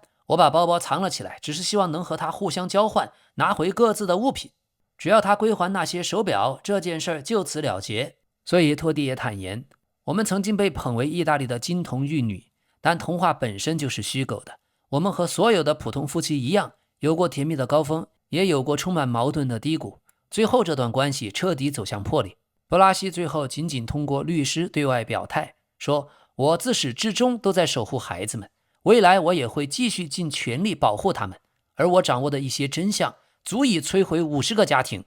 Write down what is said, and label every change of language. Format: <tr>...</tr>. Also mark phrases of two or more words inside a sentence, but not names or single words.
<zh>我把包包藏了起來，只是希望能和他互相交換，拿回各自的物品。只要他歸還那些手錶，這件事就此了結。” 所以托蒂也坦言：“我們曾經被捧為意大利的金童玉女，但童話本身就是虛構的。我們和所有的普通夫妻一樣，有過甜蜜的高峰，也有過充滿矛盾的低谷。最後這段關係徹底走向破裂。”布拉西最後僅僅通過律師對外表態說：“我自始至終都在守護孩子們，未來我也會繼續盡全力保護他們，而我掌握的一些真相足以摧毀50個家庭。”</zh>